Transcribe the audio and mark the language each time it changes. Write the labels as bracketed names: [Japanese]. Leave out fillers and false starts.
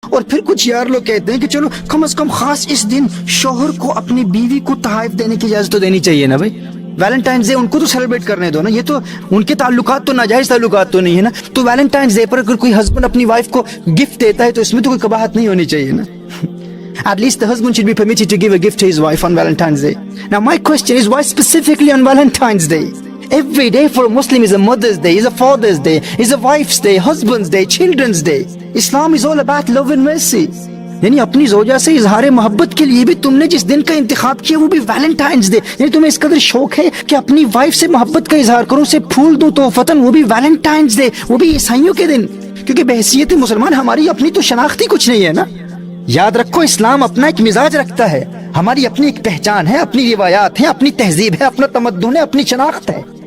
[Urdu] اور پھر کچھ یار لوگ کہتے ہیں کہ چلو کم از کم خاص اس دن شوہر کو اپنی بیوی کو تحائف دینے کی اجازت تو دینی چاہیے نا بھائی. ویلنٹائنز ڈے ان کو تو سیلیبریٹ کرنے دو نا, یہ تو ان کے تعلقات تو ناجائز تعلقات تو نہیں ہے نا. تو ویلنٹائنز ڈے پر اگر کوئی ہسبینڈ اپنی وائف کو گفٹ دیتا ہے تو اس میں تو کوئی قباحت نہیں ہونی چاہیے نا. [English] At least the husband should be permitted to give a gift to his wife on Valentine's Day. Now my question is, why specifically on Valentine's Day? Every day for a Muslim is a Mother's Day, is a Father's Day, is a Wife's Day, Husband's Day, Children's Day. Islam is all about love and mercy. [Urdu] یعنی اپنی زوجہ سے اظہار محبت کے لیے بھی تم نے جس دن کا انتخاب کیا وہ بھی ویلنٹائنز ڈے. یعنی تمہیں اس قدر شوق ہے کہ اپنی وائف سے محبت کا اظہار کرو, اسے پھول دو تحفتاً, وہ بھی ویلنٹائنز ڈے, وہ بھی عیسائیوں کے دن. کیونکہ بحیثیت مسلمان ہماری اپنی تو شناختی کچھ نہیں ہے نا. یاد رکھو اسلام اپنا ایک مزاج رکھتا ہے, ہماری اپنی ایک پہچان ہے, اپنی روایات ہیں, اپنی تہذیب ہے, اپنا تمدن ہے, اپنی شناخت ہے.